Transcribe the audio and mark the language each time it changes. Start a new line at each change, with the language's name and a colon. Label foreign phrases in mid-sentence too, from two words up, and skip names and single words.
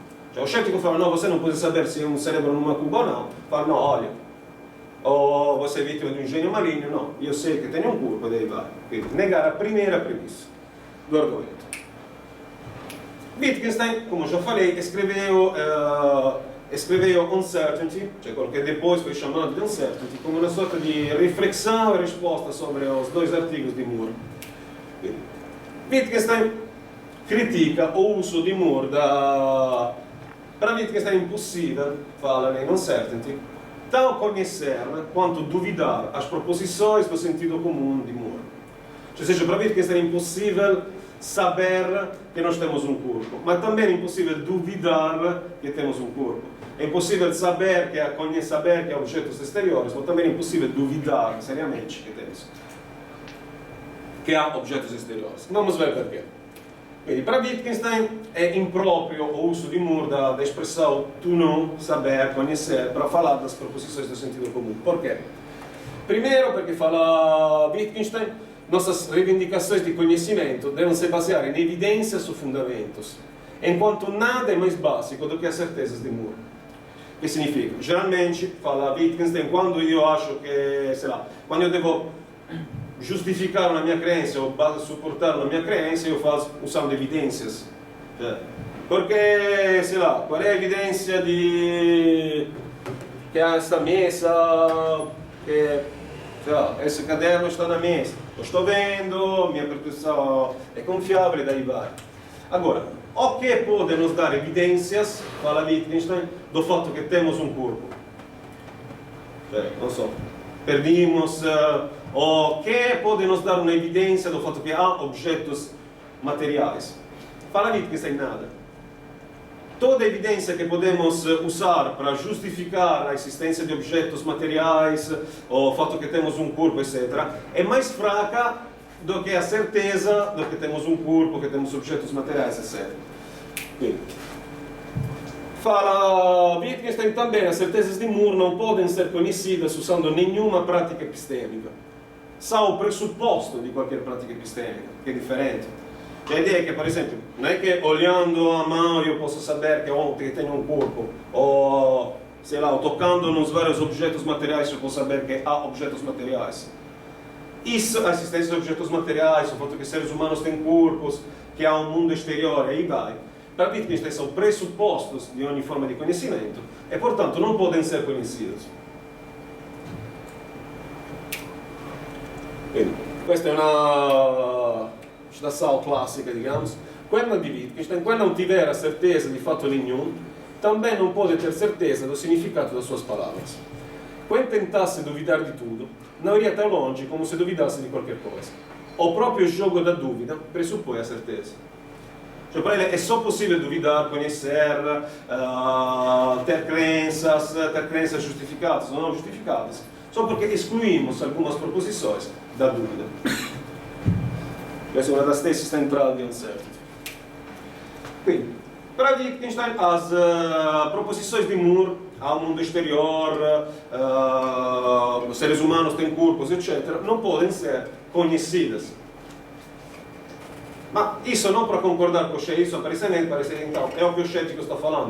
Portuguese: Cioè, o cético fala, no, você não pode saber se é um cérebro numa cuba ou não. Fala, não, olha, ou você é vítima de um gênio maligno, não, eu sei que tenho um corpo, e daí vai. Quindi, negar a primeira premissa do argumento. Wittgenstein, como já falei, escreveu Uncertainty,
Italian: cioè quello che
Portuguese: depois foi chamado de Uncertainty, como uma sorta de reflexão e resposta sobre os dois artigos de Moore. Wittgenstein critica o uso de Moore para Wittgenstein é impossível, fala em Uncertainty, tão conhecer quanto duvidar as proposições do sentido comum de Moore. Ou seja, para Wittgenstein é impossível saber que nós temos um corpo, mas também é impossível duvidar que temos um corpo. É impossível saber que há objetos exteriores, mas também é impossível duvidar seriamente que há objetos exteriores. Vamos ver perché. Quindi, para Wittgenstein é impróprio o uso de Moore da expressão tu não, saber, conhecer, para falar das proposições do sentido comum. Por quê? Primeiro, porque fala Wittgenstein, nossas reivindicações de conhecimento devem se basear em evidências ou fundamentos, enquanto nada é mais básico do que as certezas de Moore. O que significa? Geralmente, fala Wittgenstein, quando eu acho que, sei lá, quando eu devo
Italian: giustificare una mia
Portuguese: crença ou
Italian: supportare una mia
Portuguese: crença, eu faço usando evidências. Porque, sei lá, qual é a evidência de que esta mesa, que, sei lá, esse caderno está na mesa?
Italian: Lo sto vendo, minha percezione è confiabile,
Portuguese: daí vai. Agora, o que pode nos dar evidências, fala Wittgenstein, do
Italian: fatto che
Portuguese: temos um corpo?
Italian: Non so, perdimos,
Portuguese: o que pode nos dar uma evidência do fato que há objetos materiais? Fala Wittgenstein nada. Toda evidência que podemos usar para justificar a existência de objetos materiais, ou o fato que temos um corpo, etc., é mais fraca do que a certeza de que temos um corpo, que temos objetos materiais, etc. Quindi, fala Wittgenstein também, as certezas de Moore não podem ser conhecidas usando nenhuma prática epistêmica. São o pressuposto di qualquer pratica epistemica,
Italian: che è differente.
Portuguese: A ideia é que, por exemplo, não é que olhando a mão eu posso saber que tenho um corpo, ou, sei lá, tocando nos vários objetos materiais eu posso saber que há objetos materiais. Isso, a existência de objetos materiais, o fato que seres humanos têm corpos, que há um mundo exterior, aí vai. Para Wittgenstein são pressupostos de ogni forma de conhecimento e, portanto, não podem ser conhecidos.
Italian: Quindi, questa è una
Portuguese: citação clássica, digamos. Quando di Wittgenstein, quando não tiver a certeza de fato nenhum, também não pode ter certeza do significado das suas palavras. Quando tentasse duvidar de tudo, não iria tão longe como se duvidasse de qualquer coisa. O próprio jogo da dúvida pressupõe a certeza. Cioè, para ele é só possível duvidar, conhecer, ter crenças justificadas ou não justificadas, só porque excluímos algumas proposições da dúvida.
Italian: Questa è una das tesis centrali di Uncertainty. Quindi,
Portuguese: para Wittgenstein, as proposições de Moore ao mundo exterior, os seres humanos têm corpos, etc., não podem ser conhecidas. Ma isso não para concordar com o Shea, isso parece então, é o que o cético está falando.